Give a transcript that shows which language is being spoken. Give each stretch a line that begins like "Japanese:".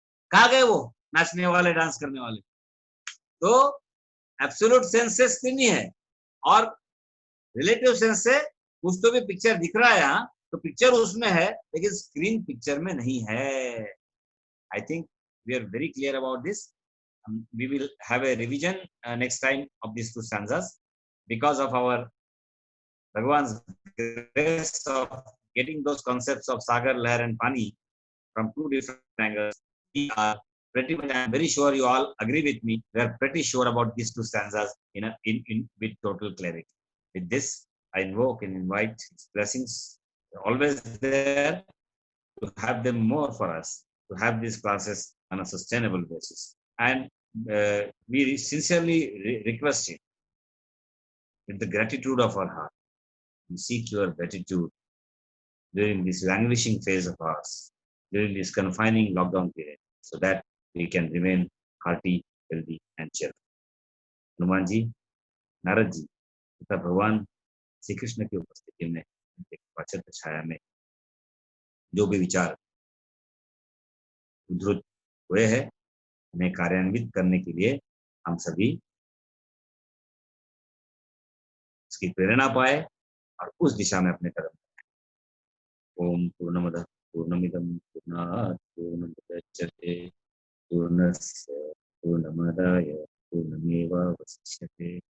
Hindi: कहाँ गए वो नाचने वाले, डांस करने वाले? तो एब्सोल्यूट सेंस से स्क्रीन ही है, और रिलेटिव सेंस से कुछ तो भी पिक्चर दिख रहा है यहाँ, तो पिक्चर उसमें है लेकिन स्क्रीन पिक्चर में नहीं है.
English: I think we are very clear about this. We will have a revision next time of these two stanzas because of our Bhagwan's grace of getting those concepts of Sagar, Lahar and Pani from two different angles. We are pretty much, I am very sure you all agree with me, we are pretty sure about these two stanzas in with total clarity. With this, I invoke and invite His blessings always there to have them more for us, to have these classes on a sustainable basis. And we sincerely request Him with the gratitude of our heart. We seek your gratitude during this languishing phase of ours, during this confining lockdown period, so that we can remain hearty, healthy, and cheerful.
Hindi: Hanuman ji, Narad ji तथा भगवान श्री कृष्ण की उपस्थिति में एक वाचक छाया में जो भी विचार उद्धृत हुए हैं, उन्हें कार्यान्वित करने के लिए हम सभी उसकी प्रेरणा पाए और उस दिशा में अपने कदम.
Sanskrit: ओम पूर्णमदः पूर्णमिदं पूर्णात् पूर्णमुदच्यते पूर्णस्य पूर्णमादाय पूर्णमेवावशिष्यते.